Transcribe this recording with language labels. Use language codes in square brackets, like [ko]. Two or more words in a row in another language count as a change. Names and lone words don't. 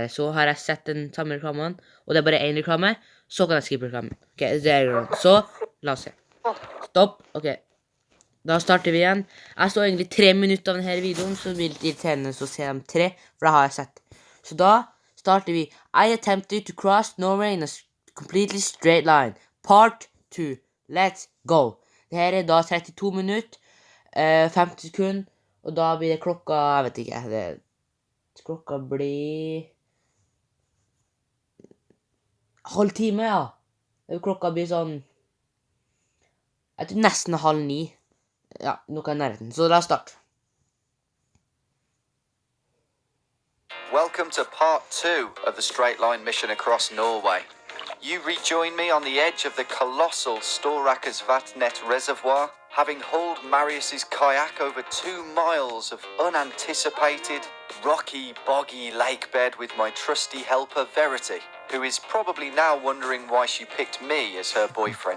[no] Så har jeg sett den samme reklamen, og det er bare 1 reklame, så kan jeg skippe reklamen. Ok, det er det. Så, la oss se. Stopp, ok. Da starter vi igjen. Jeg så egentlig 3 minutter av denne videoen, så det blir litt irriterende å se dem 3, for da har jeg sett. Så da starter vi. [en] I attempted to cross Norway in a completely straight line. Part 2. Let's go. [no] Dette er da 32 minutter, 50 sekunder, og da blir det klokka, jeg vet ikke, klokka blir halv time, ja. Klokka blir sånn, jeg tror nesten 8:30. Ja, noe i nærheten, så la oss starte. [en] Welcome to part 2 of the straight line mission across Norway. You rejoin me on the edge of the colossal Storakersvatnet reservoir, having hauled Marius's kayak over 2 miles of unanticipated, rocky, boggy lake bed with my trusty helper Verity, who is probably now wondering why she picked me as her boyfriend.